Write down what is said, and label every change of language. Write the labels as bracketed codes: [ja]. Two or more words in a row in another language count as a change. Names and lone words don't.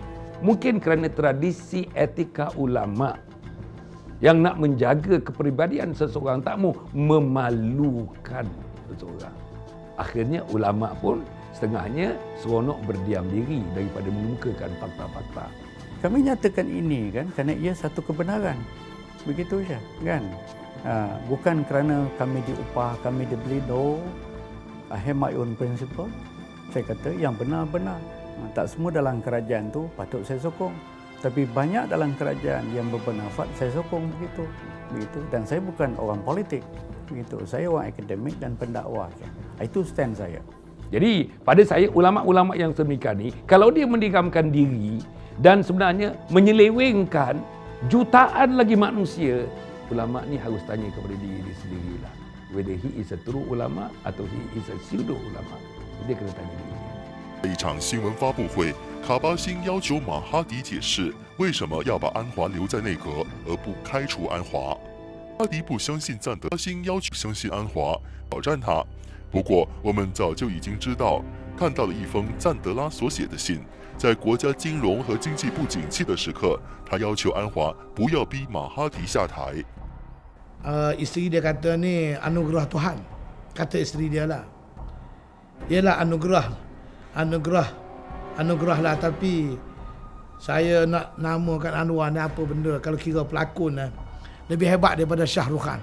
[ms] Mungkin kerana tradisi etika ulama yang nak menjaga kepribadian seseorang, tak mau memalukan seseorang. Akhirnya ulama pun setengahnya seronok berdiam diri daripada mengemukakan fakta-fakta. Kami nyatakan ini kan kerana ia satu kebenaran. Begitu saja kan. Bukan kerana kami diupah, kami dibeli. [en] No. I have my own principle. [ms] Saya kata yang benar-benar. Tak semua dalam kerajaan tu patut saya sokong. Tapi banyak dalam kerajaan yang berpendapat saya sokong begitu. Dan saya bukan orang politik. Begitu. Saya orang akademik dan pendakwa. Itu stand saya. Jadi pada saya ulama-ulama yang sedemikian ni, kalau dia mendiamkan diri dan sebenarnya menyelewengkan jutaan lagi manusia, ulama ni harus tanya kepada diri dia sendirilah. [en] Whether he is a true ulama atau he is a pseudo ulama. [ms] Dia kena tanya diri. [zh] 一场新闻发布会，卡巴辛要求马哈迪解释为什么要把安华留在内阁而不开除安华。哈迪不相信赞德，卡巴辛要求相信安华，挑战他。不过，我们早就已经知道，看到了一封赞德拉所写的信，在国家金融和经济不景气的时刻，他要求安华不要逼马哈迪下台。 [ms] Isteri dia kata ni anugerah Tuhan. Kata isteri dia lah. Yelah anugerah lah, tapi saya nak namakan Anwar ni apa benda kalau kira pelakon lebih hebat daripada Shah Rukh Khan.